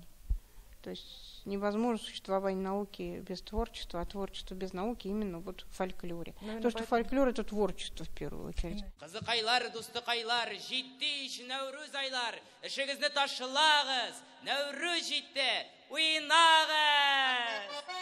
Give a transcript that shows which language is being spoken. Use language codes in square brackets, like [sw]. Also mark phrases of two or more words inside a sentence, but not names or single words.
[ru] То есть невозможно существование науки без творчества, а творчество без науки именно вот в фольклоре. То, что фольклор — это творчество в первую очередь. [tt] Кызыкайлар, дустыкайлар, җитте ич Нәүрүз айлар, эшегезне ташлагыз, Нәүрүз җитте, уйнагыз!